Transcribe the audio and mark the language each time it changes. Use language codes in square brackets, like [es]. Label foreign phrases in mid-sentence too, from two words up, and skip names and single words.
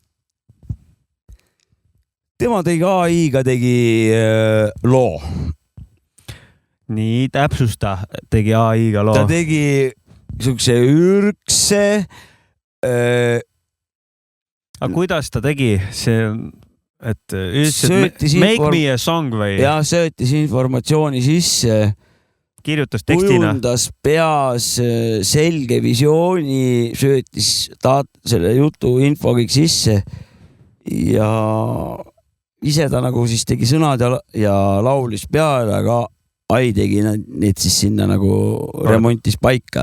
[et] Tema tegi AI-ga loo. Nii, täpsusta, tegi AI-ga loo. Ta tegi niisuguse ürkse. Aga kuidas ta tegi? See, et [en] make me a song [et] või? Ja söötis informatsiooni sisse. Kirjutas tekstina. Kujundas peas selge visiooni, söötis selle jutu info kõik sisse ja ise ta nagu siis tegi sõnad ja laulis peale, aga AI tegi need siis sinna nagu remontis paika.